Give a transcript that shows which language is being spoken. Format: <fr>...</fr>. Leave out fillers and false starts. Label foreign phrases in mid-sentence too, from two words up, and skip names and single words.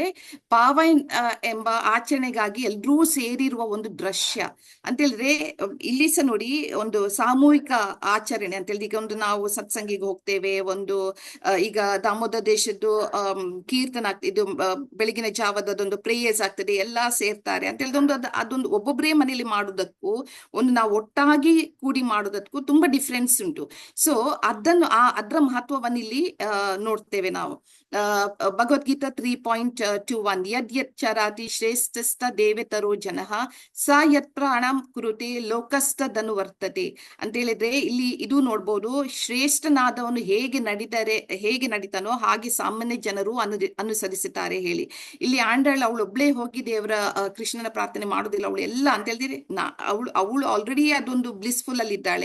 <kn>ಪಾವೈ ಎಂಬ ಆಚರಣೆಗಾಗಿ ಎಲ್ರೂ ಸೇರಿರುವ ಒಂದು ದೃಶ್ಯ ಅಂತ ಹೇಳಿದ್ರೆ, ಇಲ್ಲಿ ಸಹ ನೋಡಿ ಒಂದು ಸಾಮೂಹಿಕ ಆಚರಣೆ ಅಂತ ಹೇಳಿದ್ರೆ, ಈಗ ಒಂದು ನಾವು ಸತ್ಸಂಗಿಗೆ ಹೋಗ್ತೇವೆ, ಒಂದು ಈಗ ದಾಮೋದರ ದೇಶದ್ದು ಕೀರ್ತನ ಇದು ಬೆಳಗಿನ ಜಾವದೊಂದು ಪ್ರೇಯರ್ಸ್ ಆಗ್ತದೆ, ಎಲ್ಲಾ ಸೇರ್ತಾರೆ ಅಂತ ಹೇಳಿದ್ರೆ ಅದೊಂದು ಒಬ್ಬೊಬ್ಬರೇ ಮನೆಯಲ್ಲಿ ಮಾಡುವುದಕ್ಕೂ ಒಂದು ನಾವು ಒಟ್ಟಾಗಿ ಕೂಡಿ ಮಾಡುವುದಕ್ಕೂ ತುಂಬಾ ಡಿಫ್ರೆನ್ಸ್ ಉಂಟು. ಸೊ ಅದರ ಮಹತ್ವವನ್ನು ಇಲ್ಲಿ ನೋಡ್ತೇವೆ ನಾವು.</kn> <sa>ಭಗವದ್ಗೀತಾ 3.21 ಯದ್ ಯತ್ ಚರಾತಿ ಶ್ರೇಷ್ಠಸ್ಥ ದೇವೇತರೋ ಜನಃ ಸ ಯತ್ ಪ್ರಾಣಂ ಕುರುತೆ ಲೋಕಸ್ಥದನು ವರ್ತತೆ</sa> <kn>ಅಂತ ಹೇಳಿದ್ರೆ, ಇಲ್ಲಿ ಇದು ನೋಡ್ಬೋದು. ಶ್ರೇಷ್ಠನಾದವನು ಹೇಗೆ ನಡೀತಾನೋ ಹಾಗೆ ಸಾಮಾನ್ಯ ಜನರು ಅನುಸರಿಸುತ್ತಾರೆ ಹೇಳಿ. ಇಲ್ಲಿ ಆಂಡ್ರಾಳ್ ಅವಳೊಬ್ಳೇ ಹೋಗಿ ದೇವರ ಕೃಷ್ಣನ ಪ್ರಾರ್ಥನೆ ಮಾಡೋದಿಲ್ಲ. ಅವಳು ಎಲ್ಲ ಅಂತ ಹೇಳಿದ್ರೆ ಅವಳು ಆಲ್ರೆಡಿ ಅದೊಂದು ಬ್ಲಿಸ್ಫುಲ್ ಅಲ್ಲಿ ಇದ್ದಾಳೆ.</kn>